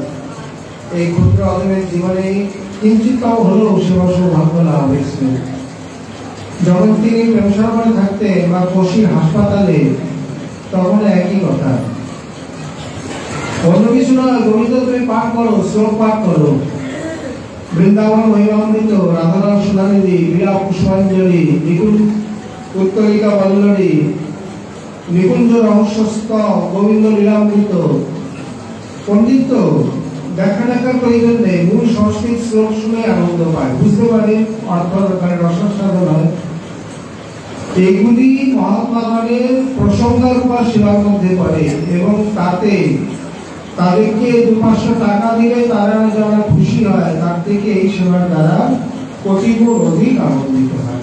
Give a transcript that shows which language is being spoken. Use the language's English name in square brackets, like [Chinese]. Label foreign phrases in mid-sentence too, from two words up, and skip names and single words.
[Bangla] এই ক্ষুদ্র অদমের জীবনে কিঞ্চিতটাও হলেও সেবা সৌভাগ্য লাভ হয়েছিলেন। যখন তিনি প্রেম সরোবরে থাকতেন বা কোশির হাসপাতালে, তখন একই কথা, অন্য কিছু নয়, গোবিন্দ তুমি পাঠ করো, শ্লোক পাঠ করো। বৃন্দাবন মহিমামৃত, রাধারাম সুধানিধি, বীরা পুষ্পাঞ্জলি, নিকুঞ্জ উত্তরিকা বল্লরী, নিকুঞ্জ রহস্যস্ত, গোবিন্দ লীলামৃত। পণ্ডিত তো দেখা দেখার প্রয়োজন নেই, মূল সংস্কৃত শ্লোক শুনে আনন্দ পায়, বুঝতে পারে অর্থ দরকার, রসসাধন হয়। এগুলি মহাত্মাগণের প্রসঙ্গারূপা সেবার মধ্যে পড়ে এবং তাতে তাদেরকে 200-500 টাকা দিলে তারা যারা খুশি হয়, তার থেকে এই সেবার দ্বারা কোটি গুণ অধিক আনন্দিত হয়।